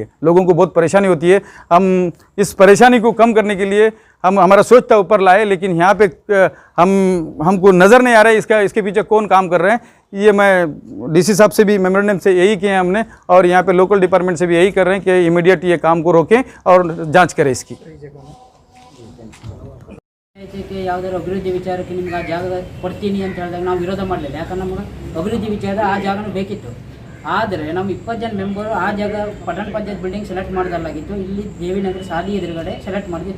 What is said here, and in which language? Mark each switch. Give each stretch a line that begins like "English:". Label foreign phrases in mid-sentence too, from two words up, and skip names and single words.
Hindi: लोगों को बहुत परेशानी होती है। हम इस परेशानी को कम करने के लिए हमारा सोच था ऊपर लाए, लेकिन यहाँ पे हमको नज़र नहीं आ रहा है इसके पीछे कौन काम कर रहे हैं। ये मैं डीसी साहब से भी मेमोरेंडम से यही किए हैं हमने, और यहाँ पे
English: local department
Hindi: से भी यही कर रहे हैं कि इमीडिएट ये काम को रोकें और जाँच करें इसकी।
Kannada: ಯಾವುದಾದ್ರು ಅಭಿವೃದ್ಧಿ ವಿಚಾರಕ್ಕೆ ನಿಮ್ಗೆ ಆ ಜಾಗ ಕೊಡ್ತೀನಿ ಅಂತ ಹೇಳಿದಾಗ ನಾವು ವಿರೋಧ ಮಾಡಲಿಲ್ಲ, ಯಾಕಂದ್ರೆ ನಮಗೆ ಅಭಿವೃದ್ಧಿ ವಿಚಾರ ಆ ಜಾಗನೂ ಬೇಕಿತ್ತು. ಆದರೆ ನಮ್ಮ 20 ಜನ ಮೆಂಬರು ಆ ಜಾಗ ಪಟ್ಟಣ ಪಂಚಾಯತ್
English: building select
Kannada: ಮಾಡೋದಲ್ಲಾಗಿತ್ತು, ಇಲ್ಲಿ ದೇವಿನಗರ ಸಾಲಿ ಎದುರುಗಡೆ ಸೆಲೆಕ್ಟ್ ಮಾಡಿದ್ದು.